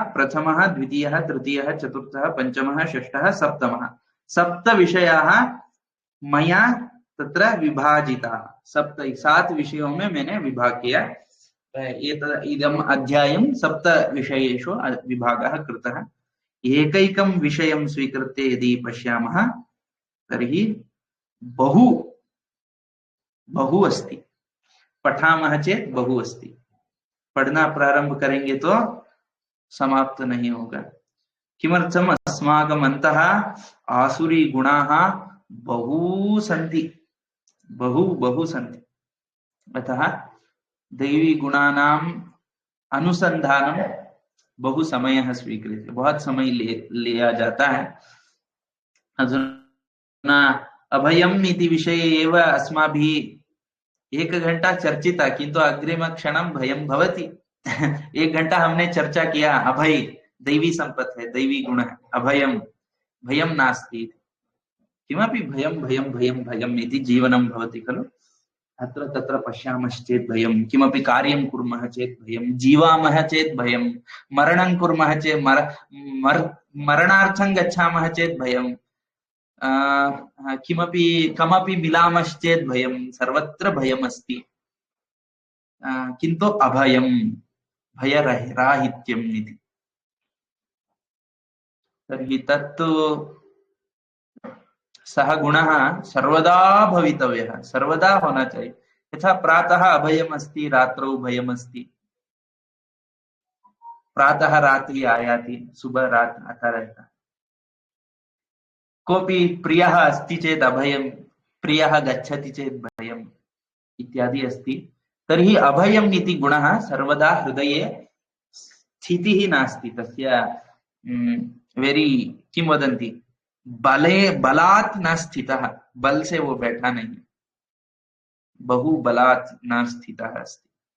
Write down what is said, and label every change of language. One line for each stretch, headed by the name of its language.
Sanskrit: प्रथमः, द्वितीयः, तृतीयः, चतुर्थः, पंचमः, षष्ठः, सप्तमः। सप्त विषयाः मया तत्र विभाजिताः।
Hindi: 7 विषयों में मैंने विभाग किया।
Sanskrit: इदम् अध्यायं 7 विषयेषु विभागः कृतः। एकैकं विषयं स्वीकृत्य यदि पश्यामः तर्हि बहु अस्ति। पठामः चेत् बहु अस्ति।
Hindi: पढ़ना प्रारंभ करेंगे तो समाप्त नहीं होगा।
Sanskrit: किमर्थम्? अस्माकम् अन्तः आसुरी गुणाः बहु सन्ति। अतः दैवी गुणानाम् अनुसंधानं बहु समयः स्वीक्रियते,
Hindi: बहुत समय लिया जाता है।
Sanskrit: अधुना अभयम् इति विषये एव अस्माभिः एक घंटा चर्चिता किंतु अग्रिम क्षणम भयम भवति।
Hindi: एक घंटा हमने चर्चा किया, अभय दैवी संपत् है, दैवी गुण है,
Sanskrit: अभयम भयम नास्ति। किमपि भयम भयम भयम भयम इति जीवनं भवति खलु। अत्र तत्र पश्यामश्चेत् भयं, किमपि कार्यं कुर्मः चेत् भयं, जीवामः चेत् भयं, मरणं कुर्मः चेत् मरणार्थं गच्छामः चेत् भयं, किमपि कमपि मिलामश्चेत् भयं, सर्वत्र भयमस्ति। किन्तु अभयं भयराहित्यम् इति। तर्हि तत्तु सह गुणः सर्वदा भवितव्यः,
Hindi: सर्वदा होना चाहिए।
Sanskrit: यथा प्रातः अभयम् अस्ति, रात्रौ भयम् अस्ति। प्रातः रात्रि आयाति,
Hindi: सुबह रात आता रहता है।
Sanskrit: कोऽपि प्रियः अस्ति चेत् अभयं, प्रियः गच्छति चेत् भयम् इत्यादि अस्ति। तर्हि अभयम् इति गुणः सर्वदा हृदये स्थितिः नास्ति तस्य। वेरी किं वदन्ति, बलात् न स्थितः,
Hindi: बल से वो बैठा नहीं,
Sanskrit: बहु बलात् न स्थितः अस्ति।